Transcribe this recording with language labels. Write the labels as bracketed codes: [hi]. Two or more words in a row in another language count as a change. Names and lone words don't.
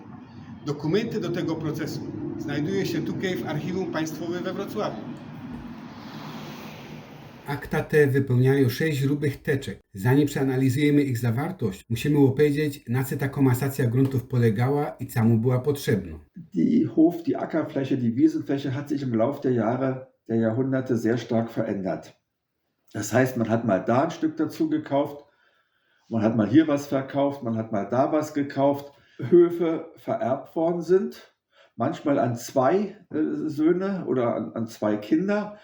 [pl] Dokumenty do tego procesu znajdują się tutaj w Archiwum Państwowym we Wrocławiu. Akta te wypełniają 6 grubych teczek. Zanim przeanalizujemy ich zawartość, musimy opowiedzieć, na co ta komasacja gruntów polegała i co mu była potrzebna. [de] Die Ackerfläche, die Wiesenfläche hat sich im Laufe der Jahre, der Jahrhunderte sehr stark verändert. Das heißt, man hat mal da ein Stück dazu gekauft, man hat mal hier was verkauft, man hat mal da was gekauft. Höfe vererbt worden sind, manchmal an 2 Söhne oder an 2 Kinder.